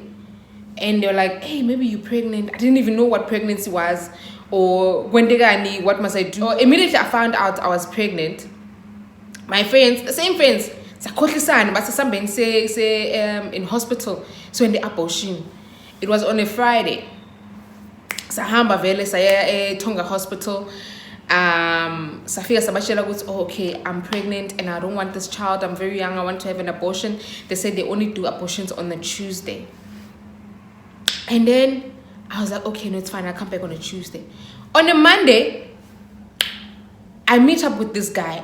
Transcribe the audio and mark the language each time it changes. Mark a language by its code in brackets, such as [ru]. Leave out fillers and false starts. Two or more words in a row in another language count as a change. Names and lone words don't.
[en] And they were like, hey, maybe you're pregnant. I didn't even know what pregnancy was, or what must I do. Or immediately I found out I was pregnant. My friends, the same friends, in hospital, so in the abortion. It was on a Friday. [zu] Sahamba vele saya Tonga hospital. Safika sabashela [en] goes, oh, okay, I'm pregnant and I don't want this child. I'm very young. I want to have an abortion. They said they only do abortions on the Tuesday. And then I was like, okay, no, it's fine. I'll come back on a Tuesday. On a Monday, I meet up with this guy.